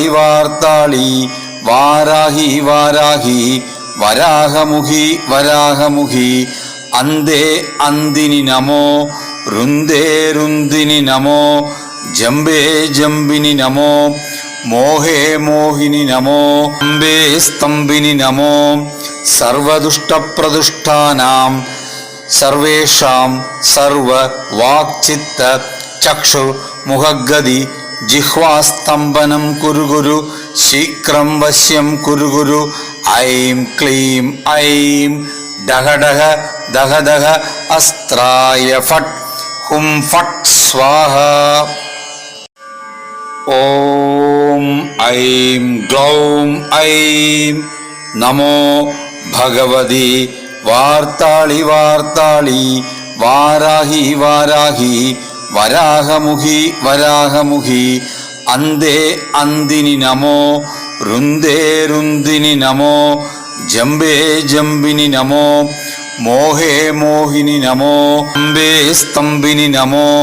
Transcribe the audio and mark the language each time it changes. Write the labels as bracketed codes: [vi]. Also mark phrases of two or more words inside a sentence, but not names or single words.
[sa] വാർത്താളി വാരാഹി വാരാഹി വരാഹമുഖി വരാഹമുഖി അന്തേ അന്തിനി നമോ രുന്ദേ രുന്ദിനി നമോ ജംബേ ജംബിനി നമോ മോഹേ മോഹിനി നമോ അംബേ സ്തംഭിനി നമോ സർവദുഷ്ടപ്രദുഷ്ടാനാം സർവേഷാം സർവ വാക്ചിത്ത ചക്ഷു മുഖഗതി जिह्वास्तम्भनं कुरु गुरु शीघ्रं वश्यं कुरु गुरु ऐं क्लीं ऐं डह डह दह दह अस्त्राय फट् हुं फट् स्वाहा। ॐ ऐं ग्लौं ऐं नमो भगवति वार्ताळि वार्ताळि वाराहि वाराहि वराहमुखि वराहमुखि अन्धे अन्दिनि नमो रुन्दे रुन्दिनि नमो जम्बे जम्बिनि नमो मोहे मोहिनि नमो स्तम्बे स्तम्भिनि नमो